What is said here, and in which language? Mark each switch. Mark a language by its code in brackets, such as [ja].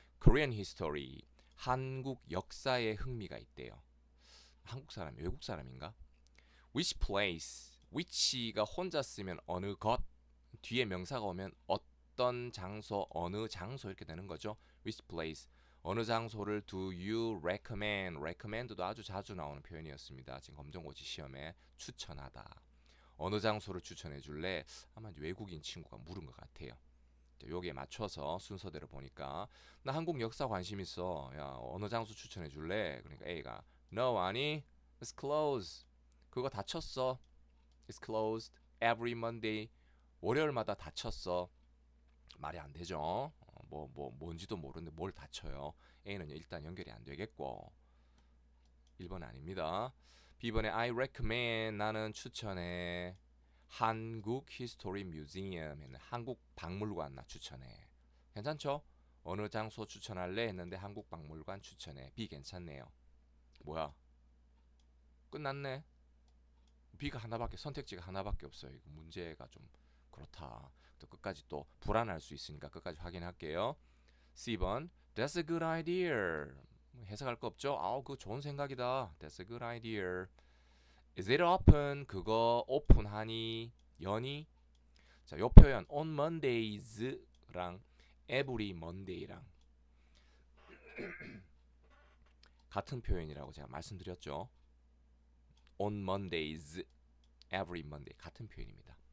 [en] Korean history [ko] 한국 역사에 흥미가 있대요. 한국 사람, 외국 사람인가? [en] Which place? [ko] which가 혼자 쓰면 어느 것, 뒤에 명사가 오면 어떤 장소, 어느 장소 이렇게 되는 거죠. [en] Which place? [ko] 어느 장소를 [en] do you recommend? [ko] recommend도 아주 자주 나오는 표현이었습니다. 지금 검정고시 시험에 추천하다. 어느 장소를 추천해 줄래? 아마 외국인 친구가 물은 것 같아요. 여기에 맞춰서 순서대로 보니까 나 한국 역사 관심 있어. 야, 어느 장소 추천해 줄래? 그러니까 A가 No, 아니. [en] It's closed. [ko] 그거 닫혔어. [en] It's closed every Monday. [ko] 월요일마다 닫혔어. 말이 안 되죠. 뭔지도 모르는데 뭘 닫혀요. A는 일단 연결이 안 되겠고 1번 아닙니다. B번에 [en] I recommend [ko] 나는 추천해. 한국 히스토리 뮤지엄에는 한국 박물관 나 추천해. 괜찮죠? 어느 장소 추천할래 했는데 한국 박물관 추천해. B 괜찮네요. 뭐야? 끝났네. B가 하나밖에 선택지가 하나밖에 없어요. 이거 문제가 좀 그렇다. 또 끝까지 또 불안할 수 있으니까 끝까지 확인할게요. C번 [en] That's a good idea. [ko] 해석할 거 없죠? 그거 좋은 생각이다. [en] That's a good idea. Is it open? [ko] 그거 오픈하니? 여니? 자, 요 표현 on Mondays랑 every Monday랑 같은 표현이라고 제가 말씀드렸죠. on Mondays, every Monday 같은 표현입니다.